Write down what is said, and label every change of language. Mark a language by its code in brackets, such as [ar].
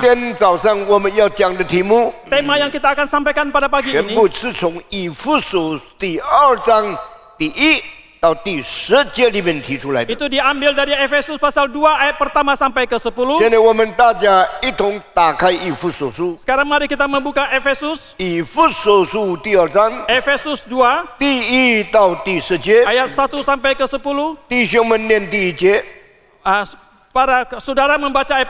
[zh] 天早上我们要讲的题目， [id] Tema yang kita akan sampaikan pada pagi [zh] 全 [id] ini [zh] 部是从以弗所第2章第1 到第10节里面提出来的。 [id] Itu diambil dari Efesus pasal 2 ayat pertama sampai ke 10. [zh] 现在我们大家一同打开以弗所书， [id] Sekarang mari kita membuka Efesus, [zh] 以弗所书第2章 [id] Efesus 2 [zh] 第1到第10节， [id] ayat 1 sampai ke 10. [zh] 弟兄们念第1节， [id] Para saudara membaca ayat